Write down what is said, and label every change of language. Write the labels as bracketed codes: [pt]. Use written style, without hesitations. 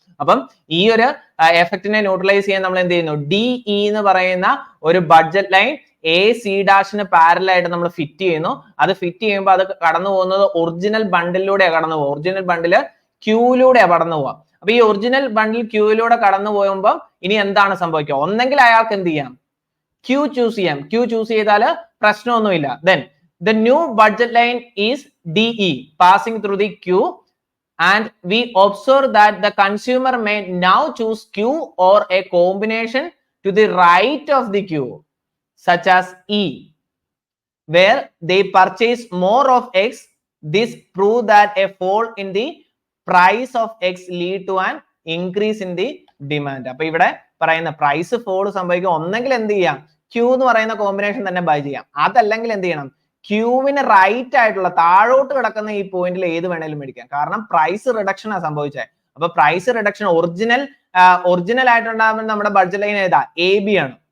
[ml] അപ്പം ഈ ഒരു എഫക്റ്റിനെ ന്യൂട്രലൈസ് ചെയ്യാൻ നമ്മൾ എന്ത് ചെയ്യുന്നു, DE എന്ന് പറയുന്ന ഒരു budget line A C ഡാഷിന് parallel ആയിട്ട് നമ്മൾ ഫിറ്റ് ചെയ്യുന്നു. അത് ഫിറ്റ് ചെയ്യുമ്പോൾ അത് കടന്നു പോകുന്നത് ഒറിജിനൽ ബണ്ടിലൂടെ കടന്നു പോകും. ഒറിജിനൽ ബണ്ടില് ക്യൂയിലൂടെ കടന്നു പോവാം. അപ്പൊ ഈ ഒറിജിനൽ ബണ്ടിൽ ക്യൂയിലൂടെ കടന്നു പോകുമ്പോൾ ഇനി എന്താണ് സംഭവിക്കുക, ഒന്നെങ്കിൽ അയാൾക്ക് എന്ത് ചെയ്യാം, ക്യൂ ചൂസ് ചെയ്യാം. ക്യൂ ചൂസ് ചെയ്താൽ പ്രശ്നമൊന്നുമില്ല. [en] Then the new budget line is DE passing through the queue, and we observe that the consumer may now choose Q or a combination to the right of the queue, such as E, where they purchase more of X. This prove that a fall in the price of X lead to an increase in the demand. [ml] അപ്പൊ ഇവിടെ പറയുന്ന price fall സംഭവിക്കുക, ഒന്നെങ്കിൽ എന്ത് ചെയ്യാം, Q എന്ന് പറയുന്ന combination തന്നെ ബൈ ചെയ്യാം, അതല്ലെങ്കിൽ എന്ത് ചെയ്യണം, ക്യൂവിന് റൈറ്റ് ആയിട്ടുള്ള താഴോട്ട് കിടക്കുന്ന ഈ പോയിന്റിൽ ഏത് വേണേലും മേടിക്കാം. കാരണം പ്രൈസ് റിഡക്ഷൻ ആണ് സംഭവിച്ചത്. അപ്പൊ പ്രൈസ് റിഡക്ഷൻ ഒറിജിനൽ ആയിട്ടുണ്ടാകുമ്പോൾ നമ്മുടെ ബഡ്ജറ്റ് ലൈൻ ഏതാ, എ ബി ആണ്.